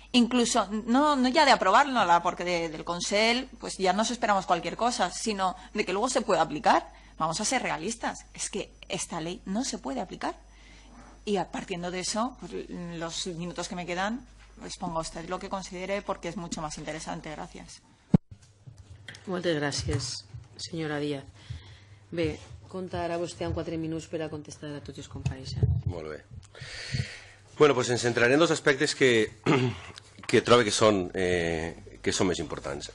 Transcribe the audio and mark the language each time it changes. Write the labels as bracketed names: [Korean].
[Spanish] Incluso, no ya de aprobarla, porque del Consell pues ya nos esperamos cualquier cosa, sino de que luego se pueda aplicar. Vamos a ser realistas, es que esta ley no se puede aplicar. Y partiendo de eso, pues, los minutos que me quedan, expongo a usted lo que considere, porque es mucho más interesante. Gracias. [Catalan] Moltes gràcies, senyora Díaz. Bé, compta ara vostè amb 4 minuts per a contestar a tots els compareixents. Molt bé. [Spanish] Bueno, pues [Catalan] ens centraré en dos aspectes que trobo que son más importantes.